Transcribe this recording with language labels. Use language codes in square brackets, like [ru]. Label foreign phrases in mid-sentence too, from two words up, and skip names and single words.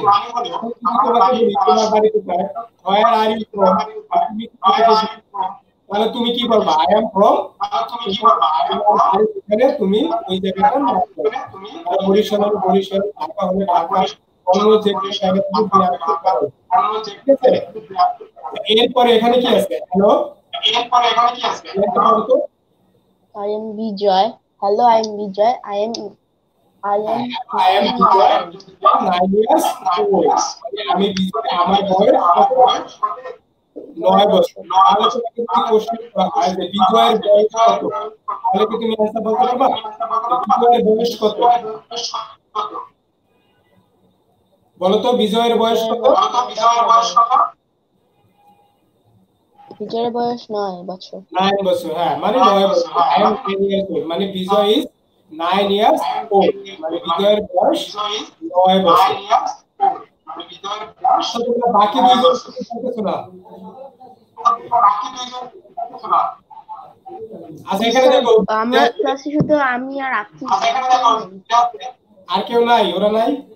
[bn] তোমাকে বলি তোমার বাড়ি কোথায় [en] where are you from [bn] তুমি কোথা থেকে এসেছো তাহলে তুমি কি বলবা [en] I am from [bn] এখানে তুমি ওই জায়গাটার নাম বলবে আর বরিশাল হলে বরিশাল ঢাকা হলে ঢাকা অন্য যে কোনো জায়গা থেকে তুমি আসতে পারো ঠিক আছে। এরপরে এখানে কি আছে হ্যালো [en] I am Bijoy. Hello, I am Bijoy. I am Bijoy 9 years old [bn] আমি বিজয় আমার বয়স 9 বছর। তাহলে তোমাকে যদি কোশ্চেন করা হয় যে বিজয়ের বয়স কত তাহলে কি তুমি आंसर বলতে পারবা বিজয়ের বয়স কত বলো তো বিজয়ের বয়স কত। বিজয়ের বয়স 9 বছর। 9 বছর হ্যাঁ মানে 9 বছর [en] I am 10 years old [bn] মানে [en] Bijoy is 9 years old [bn] মানে বিজয়ের বয়স 9 বছর। আচ্ছা তোমরা বাকি দুইজন শুনতেছো না। আচ্ছা এখানে দেখো আমার ক্লাসে শুধু আমি আর আপনি। আর কেউ নাই ওরা নাই